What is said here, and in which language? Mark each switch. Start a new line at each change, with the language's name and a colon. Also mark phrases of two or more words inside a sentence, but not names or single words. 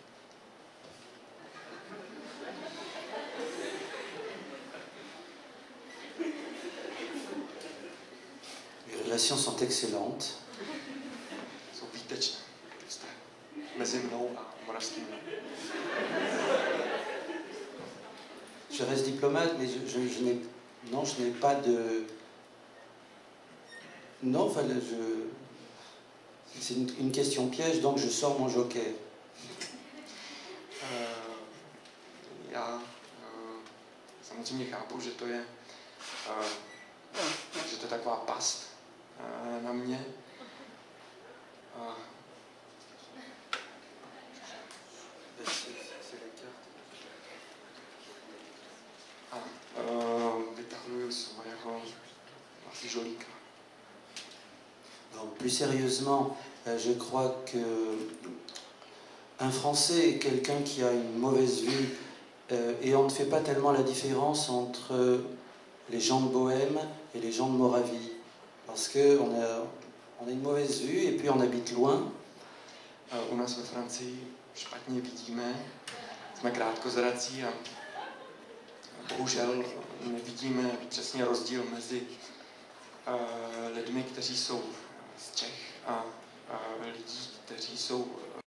French: Les relations sont excellentes.
Czech: Jsou výtečné. Mezi mnou a moravským.
French: Je reste diplomate, mais je n'ai pas de... Non, enfin, c'est une question piège, donc je sors mon joker.
Czech: Já samozřejmě chápu, že to je taková past na mě. Vytahuji svého asi žolíka.
French: Plus sérieusement, je crois que un Français est quelqu'un qui a une mauvaise vue et on ne fait pas tellement la différence entre les gens de Bohême et les gens de Moravie. Parce qu'on a une mauvaise vue et puis on habite loin.
Czech: U nás ve Francii špatně vidíme, jsme krátkozrací a bohužel nevidíme přesně rozdíl mezi lidmi, kteří jsou z Čech a lidí, kteří jsou